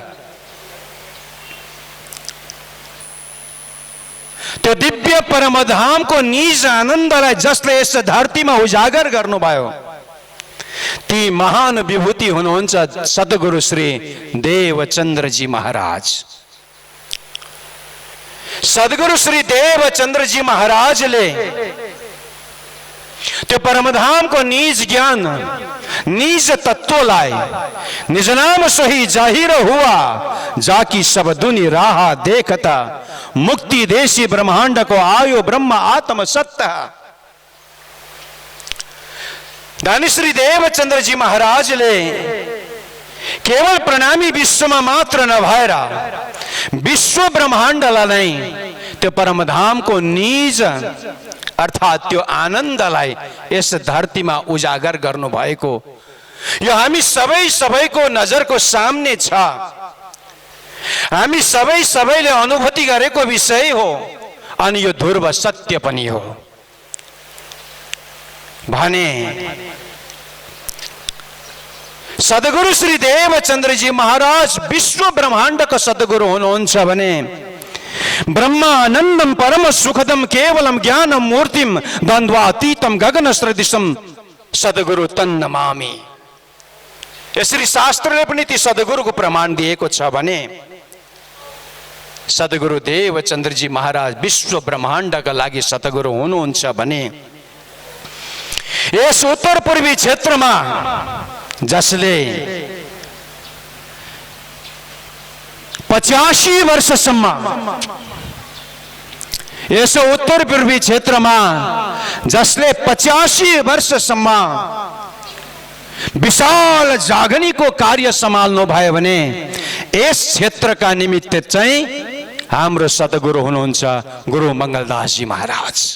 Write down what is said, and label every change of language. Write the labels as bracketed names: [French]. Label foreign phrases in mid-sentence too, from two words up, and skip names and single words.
[Nepali] त्यो दिव्य परमधामको निज आनन्दलाई जसले यस धरतीमा उजागर गर्नुभयो ती महान विभूति हुनुहुन्छ सद्गुरु श्री देवचन्द्रजी महाराज। सद्गुरु श्री देवचन्द्रजी महाराजले त्यो परमधामको निज ज्ञान, निज तत्वलाई [Hindi] निज नाम सोही जाहिर हुआ जाकी सब दुनि राह देखता मुक्ति देशी ब्रह्मांड को आयो ब्रह्म आत्म सत्ता। [Nepali] दानी श्री देवचन्द्रजी महाराजले केवल प्रणामी विश्वमा मात्र नभएर विश्व ब्रह्माण्डलाई नै त्यो परमधामको निज अर्थात त्यो आनन्दलाई यस धरतीमा उजागर गर्नु भएको यो हामी सबैको नजरको सामने छ। हामी सबैले अनुभूति गरेको विषय हो अनि यो ध्रुव सत्य पनि हो भने सद्गुरु श्री देवचन्द्रजी महाराज विश्व ब्रह्माण्डको सद्गुरु हुनुहुन्छ भने [Sanskrit] ब्रह्मानन्दम परम सुखदम केवलम ज्ञानम मूर्तिम द्वन्द्वातीतम गगन सदृशम सद्गुरु तन्नमामि। [Nepali] यसरी शास्त्रले पनि ती सद्गुरुको प्रमाण दिएको छ भने सद्गुरु देवचन्द्रजी महाराज विश्व ब्रह्माण्डका लागि सद्गुरु हुनुहुन्छ भने यस उत्तर पूर्वी क्षेत्रमा जसले 85 वर्षसम्म यस उत्तर पूर्वी क्षेत्रमा जसले 85 वर्षसम्म विशाल जागनीको कार्य सम्हाल्नु भयो भने यस क्षेत्रका निमित्त चाहिँ हाम्रो सद्गुरु हुनुहुन्छ गुरु मङ्गलदासजी महाराज।